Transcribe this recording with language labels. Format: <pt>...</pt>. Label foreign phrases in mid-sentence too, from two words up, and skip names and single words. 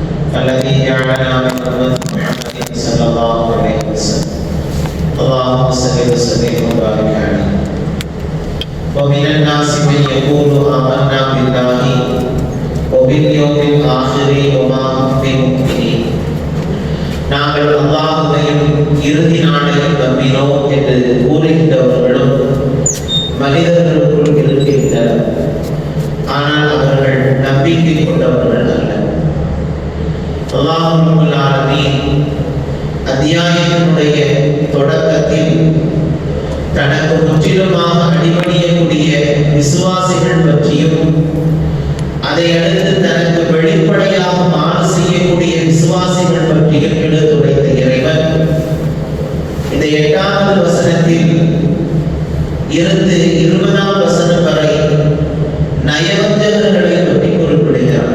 <ar>الذي جعلنا من أمة محمد صلى الله عليه وسلم اللهم صل وسلم وبارك عليه ومن الناس من يقول آمنا بالله وباليوم الآخر وما هم بمؤمنين</ar> <ta>நாங்கள் அல்லாஹ்வையும் இறுதி நாளையும் நம்பினோம் என்று கூறுகின்றவர்களும் மனிதர்களுக்குள் இருக்கின்றனர். ஆனால் அவர்கள் நம்பிக்கை கொண்டவர்கள் அல்ல.</ta> <ar>الله رب العالمين</ar> <ta>அத்தியாயத்தினுடைய தொடக்கத்தில் தனக்கு முற்றிலுமாக அடிபணியக்கூடிய விசுவாசிகள் பற்றியும் அதை அடுத்து தனக்கு வெளிப்படையாக மாறு செய்யக்கூடிய விசுவாசிகள் பற்றியும் எடுத்துரைத்த இறைவன் இந்த 8வது வசனத்தில் இருந்து 20ஆம் வசனம் வரை நயவஞ்சகர்களை பற்றி குறிப்பிடுகிறார்.</ta>